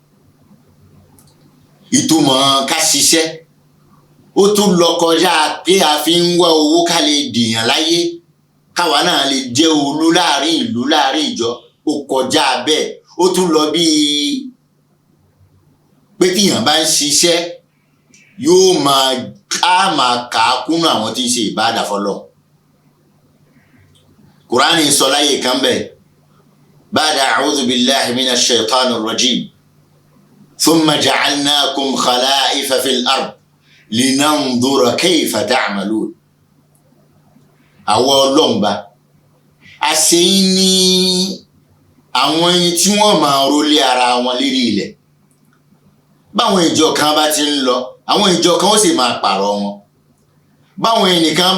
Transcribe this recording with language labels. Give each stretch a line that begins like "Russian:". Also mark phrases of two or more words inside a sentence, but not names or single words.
Yoruba: ìtumọ̀ ká ṣiṣẹ́ ó tún lọ kọjá pé a fi ń wá owó ká lè dìyàn láyé káwa náà lè jẹ́ olú láàrin ìlú láàrin ìjọ ó kọjá bẹ́ẹ̀ ó tún lọ bíi pé tíyàn bá ń ṣiṣẹ́ yóò máa kà á kúnnú àwọn tí ń ṣe ìbáàdà fọlọ́ Kùránì sọ láyé kan bẹ́ẹ̀
Arabic: بعد أعوذ بالله من الشيطان الرجيم ثم جعلناكم خلائف في الأرض لننظر كيف تعملون
Yoruba: àwọn ọlọ́mba àṣeyín ní àwọn ẹni tí wọ́n máa rólé ara wọn lérí ilẹ̀ báwọn ìjọ kan bá ti ń lọ àwọn ìjọ kan ó sì máa pààrọ̀ wọn báwọn ẹnìkan